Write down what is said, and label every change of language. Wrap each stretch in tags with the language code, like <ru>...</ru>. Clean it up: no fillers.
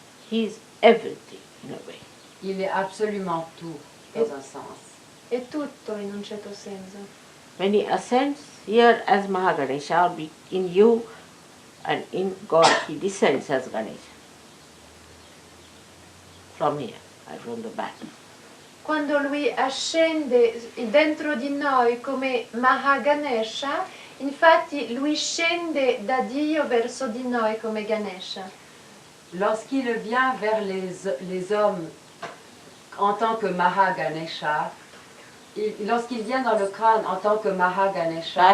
<en>He is everything in a way.</en> <fr>Il est absolument tout, dans un sens.</fr> <it>È tutto in un certo senso.</it> <en>When he ascends here as Mahaganesha, or in you and in God, he descends as Ganesha. From here, from the back.</en> <it>Quando lui ascende dentro di noi come Mahaganesha, infatti lui scende da Dio verso di noi come Ganesha.</it> <fr>Lorsqu'il vient vers les hommes en tant que Mahaganesha, lorsqu'il vient dans le crâne en tant que Mahaganesha,</fr>